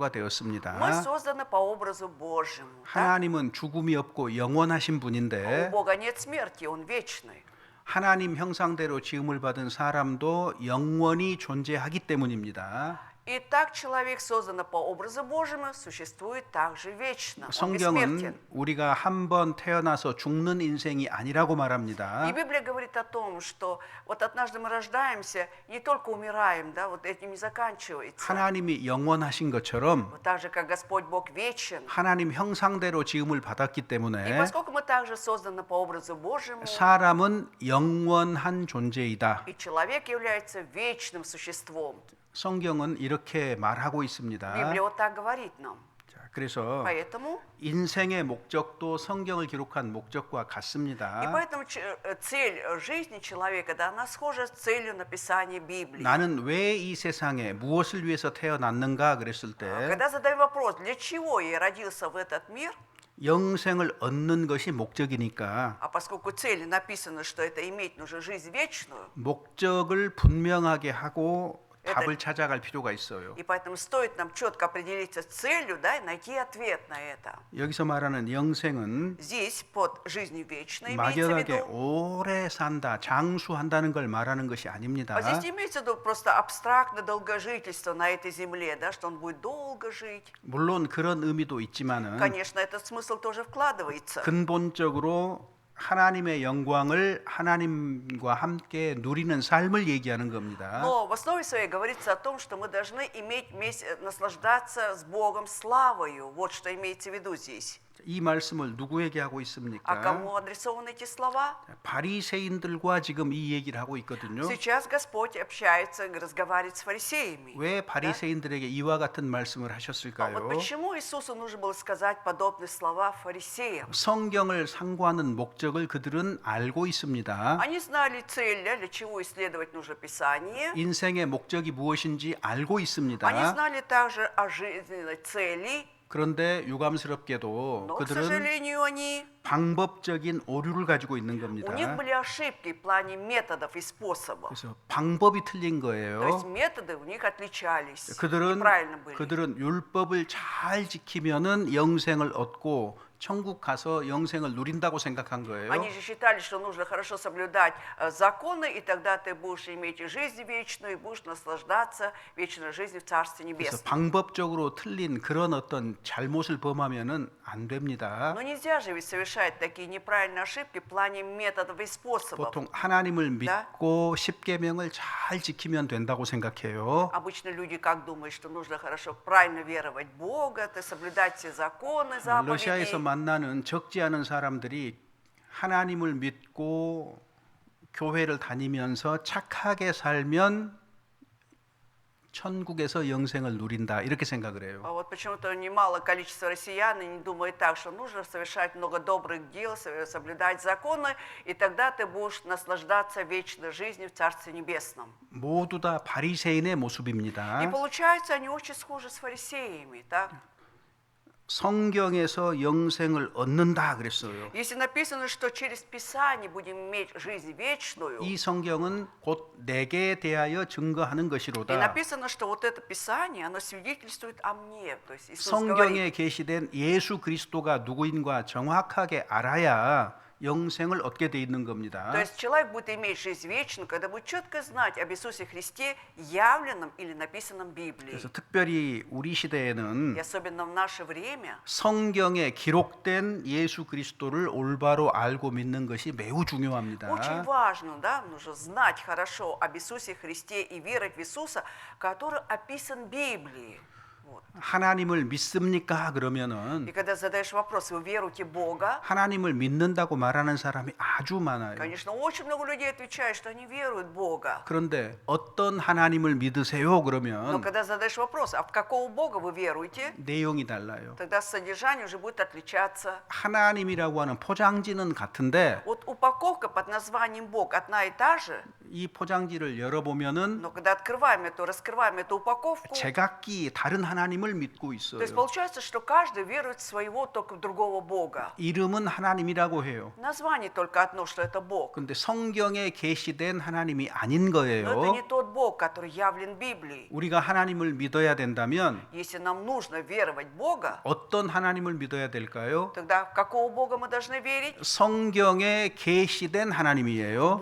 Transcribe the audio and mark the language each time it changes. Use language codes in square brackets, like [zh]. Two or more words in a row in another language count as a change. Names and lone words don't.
[ru] мы [ko] 되었습니다. [ru] созданы по образу Божьему. так? [ko] 하나님은 죽음이 없고 영원하신 [ru] У [ko] 분인데 [ru] Бога нет смерти, Он вечный. [ko] 하나님 형상대로 지음을 받은 사람도 영원히 존재하기 때문입니다. [ru] И так человек, созданный по образу Божьему, существует также вечно. Он [ko] 성경은 [ru] бессмертен. [ko] 우리가 한 번 태어나서 죽는 인생이 아니라고 말합니다. [ru] И Библия говорит о том, что вот однажды мы рождаемся, не только умираем, да, вот этим не заканчивается. [ko] 하나님이 영원하신 것처럼 [ru] Вот так же, как Господь Бог вечен. [ko] 하나님 형상대로 지음을 받았기 [ru] И [ko] 때문에 [ru] поскольку мы также созданы по образу Божьему, [ko] 사람은 영원한 존재이다. [ru] и человек является вечным существом. [ko] 성경은 이렇게 말하고 있습니다. [ru] Библия вот так говорит нам. [ko] 자, 그래서 [ru] Поэтому [ko] 인생의 목적도 성경을 기록한 목적과 [ru] И [ko] 같습니다. [ru] поэтому цель жизни человека, да, она схожа с целью написания Библии. [ko] 나는 왜 이 세상에 무엇을 위해서 태어났는가 그랬을 때 [ru] Когда задаем вопрос, для чего я родился в этот мир, [ko] 영생을 얻는 것이 목적이니까 [ru] а поскольку цели написано, что это иметь нужно жизнь вечную, [ko] 목적을 분명하게 하고 답을 찾아갈 필요가 있어요. [ru] и поэтому стоит нам четко определиться с целью, да, и найти ответ на это. [ko] 여기서 말하는 영생은 [ru] Здесь под жизнью вечной имеется в [ko] 막연하게 [ru] виду. [ko] 오래 산다, 장수한다는 걸 말하는 것이 아닙니다. [ru] А здесь не имеется в виду просто абстрактное долгожительство на этой земле, да, что он будет долго жить. [ko] 물론 그런 의미도 있지만은 [ru] Конечно, этот смысл тоже вкладывается. [ko] 근본적으로 하나님의 영광을 하나님과 함께 누리는 삶을 얘기하는 겁니다. [ru] Но в основе своей говорится о том, что мы должны иметь наслаждаться с Богом славою. Вот что имеется в виду здесь. [ko] 이 말씀을 누구에게 하고 [ru] А [ko] 있습니까? [ru] кому адресованы эти слова? [ko] 바리새인들과 지금 이 얘기를 하고 있거든요. [ru] Сейчас Господь общается, разговаривает с фарисеями. [ko] 왜 바리새인들에게 이와 같은 말씀을 [ru] А вот [ko] 하셨을까요? [ru] почему Иисусу нужно было сказать подобные слова фарисеям? [ko] 성경을 상고하는 목적을 그들은 알고 있습니다. [ru] Они знали цель, для чего исследовать нужно Писание. [ko] 인생의 목적이 무엇인지 알고 [ru] Они [ko] 있습니다. [ru] знали также о жизненной цели, [ko] 그런데 유감스럽게도 [ru] но, к [ko] 그들은 [ru] сожалению, [ko] 방법적인 오류를 가지고 있는 [ru] у них [ko] 겁니다. [ru] были ошибки в плане методов и способов. [ko] 그래서 방법이 틀린 [ru] То есть [ko] 거예요. [ru] методы у них отличались, [ko] 그들은 [ru] неправильно были. [ko] 율법을 잘 지키면은 영생을 얻고 천국 가서 영생을 누린다고 생각한 거예요. [ru] Они же считали, что нужно хорошо соблюдать законы, и тогда ты будешь иметь жизнь вечную, и будешь наслаждаться вечной жизнью в Царстве [ko] 그래서 [ru] Небесном. [ko] 방법적으로 틀린 그런 어떤 잘못을 범하면은 안 됩니다. [ru] Но нельзя же ведь совершать такие неправильные ошибки в плане методов и способов. [ko] 보통 하나님을 믿고 십계명을 잘 지키면 된다고 생각해요. [ru] Обычно люди как думают, что нужно хорошо, правильно веровать в Бога, соблюдать все законы, [ko] 러시아에서 [ru] заповеди. [ko] 만나는 적지 않은 사람들이 하나님을 믿고 교회를 다니면서 착하게 살면 천국에서 영생을 누린다 이렇게 생각을 해요. [ru] А вот почему-то немало количество россиян не думает так, что нужно совершать много добрых дел, соблюдать законы, и тогда ты будешь наслаждаться вечной жизнью в Царстве Небесном. [ko] 모두 다 바리새인의 [ru] И [ko] 모습입니다. [ru] получается, они очень схожи с фарисеями, так? [ko] 성경에서 영생을 얻는다 그랬어요. [ru] Если написано, что через Писание будем иметь жизнь вечную, [ko] 이 성경은 곧 내게 대하여 증거하는 [ru] и [ko] 것이로다. [ru] написано, что вот это Писание, оно свидетельствует о мне. То есть Иисус говорит, [ko] 성경에 계시된 예수 그리스도가 누구인가 정확하게 알아야 영생을 얻게 돼 있는 겁니다. [ru] то есть человек будет иметь жизнь вечную, когда будет четко знать об Иисусе Христе, явленном или написанном в Библии. [ko] 그래서 특별히 우리 시대에는 [ru] И особенно в наше время [ko] 성경에 기록된 예수 그리스도를 올바로 알고 믿는 것이 매우 중요합니다. [ru] очень важно, да, нужно знать хорошо об Иисусе Христе и верить в Иисуса, который описан в Библии. Вот. [ko] 하나님을 믿습니까? 그러면은 [ru] И когда задаешь вопрос, вы веруете в Бога, [ko] 하나님을 믿는다고 말하는 사람이 아주 많아요. [ru] конечно, очень много людей отвечают, что они веруют в Бога. [ko] 그런데 어떤 하나님을 믿으세요? [ru] Но [ko] 그러면 [ru] когда задаешь вопрос, а в какого Бога вы веруете, [ko] 내용이 달라요. [ru] тогда содержание уже будет отличаться. [ko] 하나님이라고 하는 포장지는 같은데 [ru] Вот упаковка под названием Бог одна и та же, [ko] 이 포장지를 열어보면은 [ru] но когда раскрываем эту упаковку, [ko] 제각기 다른 하나님을 믿고 [ru] то [ko] 있어요. [ru] есть получается, что каждый верует в своего, только в другого Бога. [ko] 이름은 하나님이라고 해요. [ru] Название только одно, что это Бог. [ko] 근데 성경에 계시된 하나님이 아닌 [ru] Но это не [ko] 거예요. [ru] тот Бог, который явлен в Библии. [ko] 우리가 하나님을 믿어야 된다면 [ru] Если нам нужно веровать в Бога, [ko] 어떤 하나님을 믿어야 될까요? [ru] тогда в какого Бога мы должны верить? [ko] 성경에 계시된 하나님이에요.